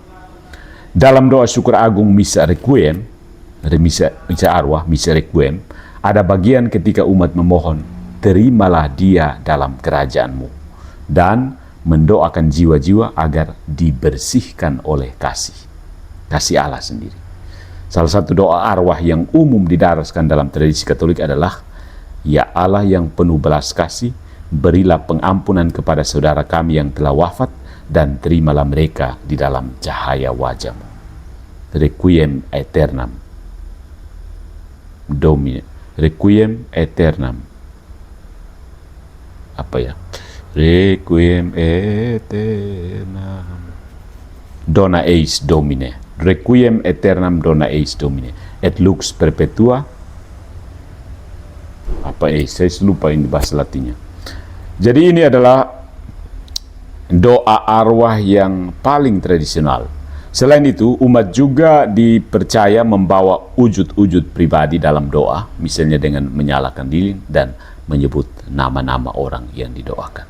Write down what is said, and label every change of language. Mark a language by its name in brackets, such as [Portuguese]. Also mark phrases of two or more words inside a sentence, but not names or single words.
[Indonesian] Dalam doa syukur agung misa requiem, misa arwah, misa requiem, ada bagian ketika umat memohon, terimalah dia dalam kerajaanmu, dan mendoakan jiwa-jiwa agar dibersihkan oleh kasih Allah sendiri. Salah satu doa arwah yang umum didaraskan dalam tradisi Katolik adalah, ya Allah yang penuh belas kasih, berilah pengampunan kepada saudara kami yang telah wafat, dan terimalah mereka di dalam cahaya wajah-Mu. [Latin] Requiem aeternam Domine. Requiem aeternam. [Indonesian] Apa ya? [Latin] Requiem aeternam dona eis Domine, requiem aeternam dona eis Domine, et lux perpetua, [Indonesian] saya lupa ini bahasa Latinnya. Jadi ini adalah doa arwah yang paling tradisional. Selain itu, umat juga dipercaya membawa wujud-wujud pribadi dalam doa, misalnya dengan menyalakan lilin dan menyebut nama-nama orang yang didoakan.